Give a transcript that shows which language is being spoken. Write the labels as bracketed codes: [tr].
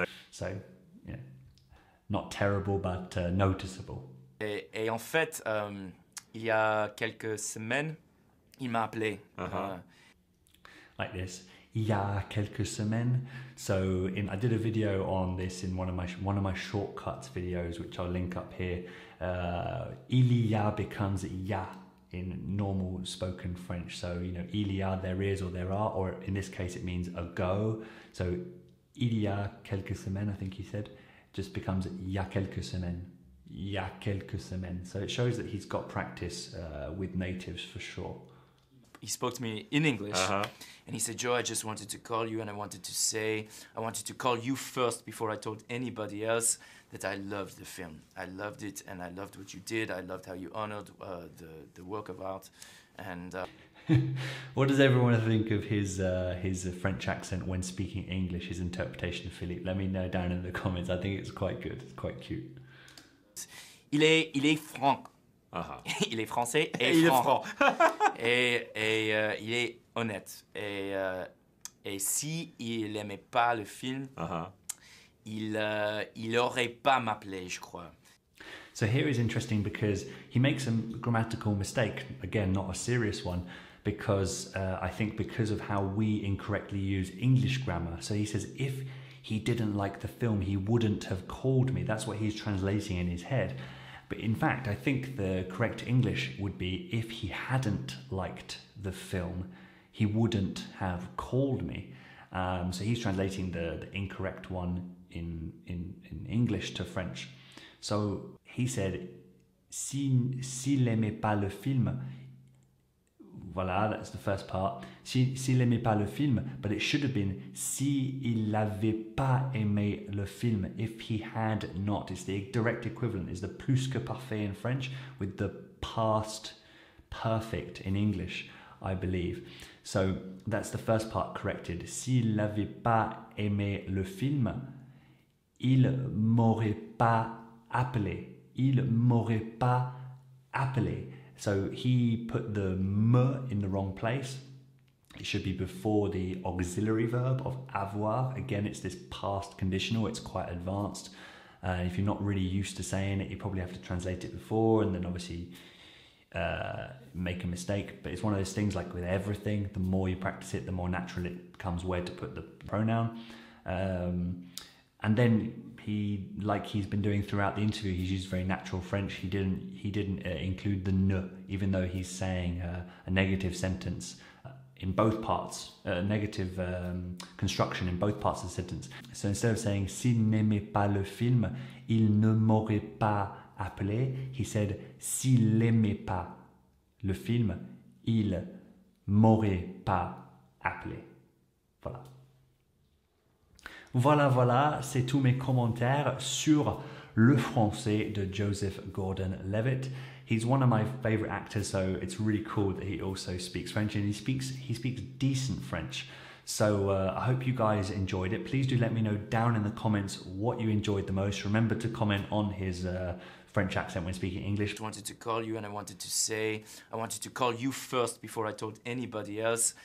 [en] So, yeah, not terrible, but noticeable. [fr] Et en fait, il y a quelques semaines, il m'a appelé. [en] Like this. [fr] Il y a quelques semaines. [en] So I did a video on this in one of my shortcuts videos, which I'll link up here. [fr] Il y a [en] becomes ya in normal spoken French. So, you know, [fr] il y a, [en] there is or there are, or in this case it means ago. So [fr] il y a quelques semaines, [en] I think he said, just becomes [fr] il y a quelques semaines. Il y a quelques semaines. [en] So it shows that he's got practice with natives for sure. He spoke to me in English, and he said, Joe, I just wanted to call you, and I wanted to call you first before I told anybody else that I loved the film. I loved it, and I loved what you did. I loved how you honored the work of art. And what does everyone think of his French accent when speaking English, his interpretation of Philippe? Let me know down in the comments. I think it's quite good. It's quite cute. [fr] Il est franc. Il est français et il franc. Et il est honnête. Et si il n'aimait pas le film, il n'aurait pas m'appelé, je crois. [en] So here is interesting because he makes a grammatical mistake, again, not a serious one, because I think because of how we incorrectly use English grammar. So he says, if he didn't like the film, he wouldn't have called me. That's what he's translating in his head. But in fact, I think the correct English would be, if he hadn't liked the film, he wouldn't have called me. So he's translating the incorrect one in English to French. So he said, [fr] s'il n'aimait pas le film, voilà, [en] that's the first part. [fr] S'il n'aimait pas le film, [en] but it should have been [fr] s'il n'avait pas aimé le film, [en] if he had not. It's the direct equivalent, is the plus que parfait in French with the past perfect in English, I believe. So that's the first part corrected. [fr] S'il n'avait pas aimé le film, il m'aurait pas appelé. Il m'aurait pas appelé. [en] So he put the me in the wrong place. It should be before the auxiliary verb of avoir. Again, it's this past conditional. It's quite advanced. If you're not really used to saying it, you probably have to translate it before and then obviously make a mistake. But it's one of those things, like with everything, the more you practice it, the more natural it becomes where to put the pronoun. And then like he's been doing throughout the interview, he's used very natural French. He didn't include the ne, even though he's saying a negative sentence in both parts, a negative construction in both parts of the sentence. So instead of saying [fr] s'il n'aimait pas le film, il ne m'aurait pas appelé, [en] he said [fr] s'il n'aimait pas le film, il m'aurait pas appelé. Voilà. Voilà, c'est tous mes commentaires sur le français de Joseph Gordon-Levitt. [en] He's one of my favorite actors, so it's really cool that he also speaks French, and he speaks decent French. So I hope you guys enjoyed it. Please do let me know down in the comments what you enjoyed the most. Remember to comment on his French accent when speaking English. I wanted to call you, and I wanted to call you first before I told anybody else.